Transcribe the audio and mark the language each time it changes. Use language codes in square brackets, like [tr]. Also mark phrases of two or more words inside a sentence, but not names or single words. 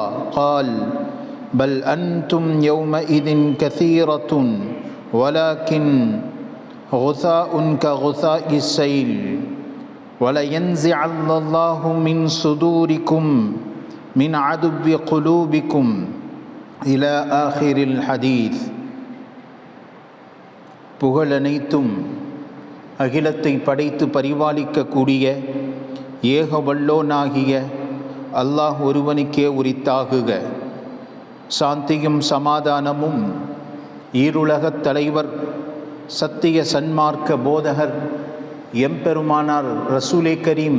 [ar] قال: بل أنتم يومئذ كثيرة ولكن غثاء كغثاء السيل. ولينزعن الله من صدوركم من عدو قلوبكم إلى آخر الحديث. [ta] புகழனைத்தும் அகிலத்தை படைத்து பரிபாலிக்கக்கூடிய ஏக வல்லோனாகிய அல்லாஹ் ஒருவனுக்கே உரித்தாகுக. சாந்தியும் சமாதானமும் ஈருலகத் தலைவர் சத்திய சன்மார்க்க போதகர் எம்பெருமானார் ரசூலே கரீம்